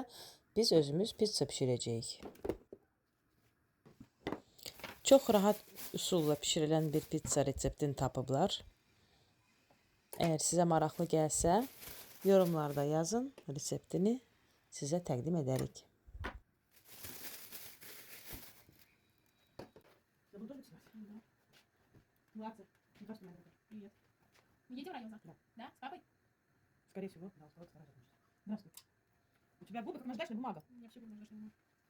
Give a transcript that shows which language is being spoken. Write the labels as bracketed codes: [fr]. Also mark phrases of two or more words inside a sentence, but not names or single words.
[az] Biz özümüz pizza pişirəcəyik. Çox rahat üsulla pişirilən bir pizza reseptini tapıblar. Əgər sizə maraqlı gəlsə, yorumlarda yazın, reseptini sizə təqdim edərik. [ru] Младший. Не кажется, наверное. Привет. Едете в район завтра? Да? С папой? Скорее всего, да, скоро сразу. Здравствуй. У тебя губы как наждачная бумага. У меня вообще губы наждачная бумага.